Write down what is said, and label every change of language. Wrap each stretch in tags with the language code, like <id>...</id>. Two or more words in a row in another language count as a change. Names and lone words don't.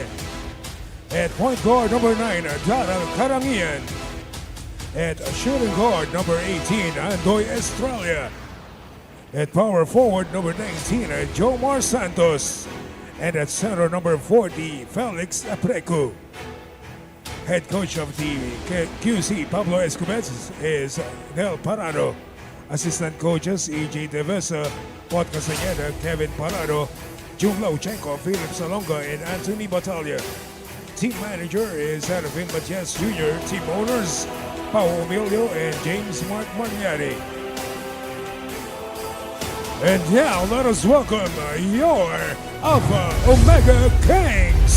<en>At point guard number 9, Daryl Karangian. At shooting guard number 18, Andoy Estrella. At power forward number 19, Jomar Santos. And at center number 40, Felix Apreco. Head coach of the KYUSI Pablo Escobets is Nel Parado. Assistant coaches, E.J. Devesa, Pot Castañeda, Kevin Parado, Jung Lauchenko, Philip Salonga, and Anthony Batalya. Team manager is Serafin Matias Jr. Team owners, Pao Emilio and James Mark Manieri. And now let us welcome your Alpha Omega Kings.</en>